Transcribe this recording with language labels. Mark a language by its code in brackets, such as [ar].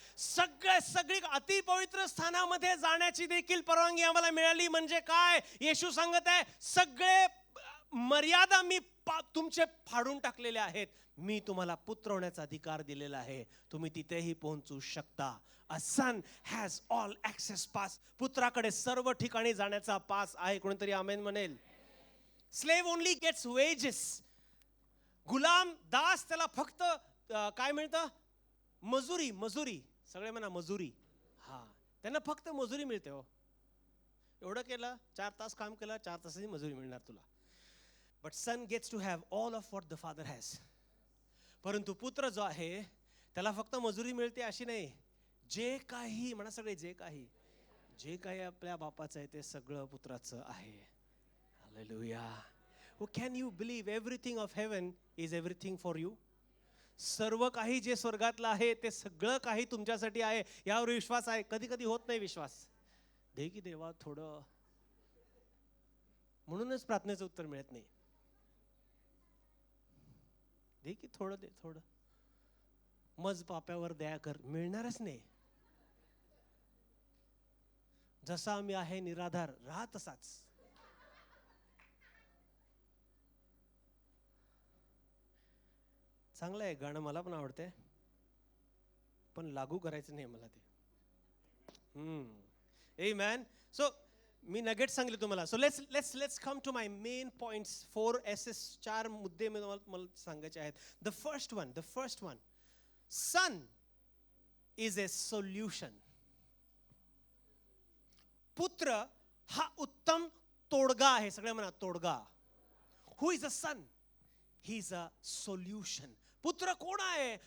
[mr] सगळी अतिपवित्र स्थानामध्ये जाण्याची देखील परवानगी आम्हाला मिळाली. म्हणजे काय? येशू सांगत आहे, सगळे मर्यादा मी तुमचे फाडून टाकलेले आहेत. मी तुम्हाला पुत्र होण्याचा अधिकार दिलेला आहे. तुम्ही तिथेही पोहोचू शकता. [en] A son has all access pass. [mr] पुत्राकडे सर्व ठिकाणी जाण्याचा पास आहे. कोणीतरी आमेन म्हणेल. [en] Slave only gets wages. [mr] गुलाम दास त्याला फक्त काय मिळतं? मजुरी. सगळे म्हणा मजुरी. हा, त्यांना फक्त मजुरी मिळते. हो, एवढं केलं, 4 तास काम केलं, 4 तासाची मजुरी मिळणार तुला. [en] But son gets to have all of what the father has. [mr] परंतु पुत्र जो आहे त्याला फक्त मजुरी मिळते अशी नाही. जे काही म्हणा, सगळे जे काही आपल्या बापाचं आहे ते सगळं पुत्राचं आहे. Hallelujah. [en] Oh, can you believe everything of heaven is everything for you? [mr] सर्व काही जे स्वर्गातलं आहे ते सगळं काही तुमच्यासाठी आहे. यावर विश्वास आहे? कधी कधी होत नाही विश्वास. दे की देवा थोडं, म्हणूनच प्रार्थनेचं उत्तर मिळत नाही. दे की थोडं मज पाप्यावर दया कर, मिळणारच नाही. जसा आम्ही आहे निराधार, राहा तसाच. चांगलं आहे गाणं, मला पण आवडते, पण लागू करायचं नाही मला ते. आमेन. सो मी नगेट सांगले तुम्हाला. [en] So let's come to my main points. 4 S's, [mr] 4 मुद्दे मला सांगायचे आहेत. [en] The first one, son is a solution. [mr] पुत्र हा उत्तम तोडगा आहे. सगळे म्हणा तोडगा. [en] Who is a son? He is a solution. [mr] पुत्र कोण आहे?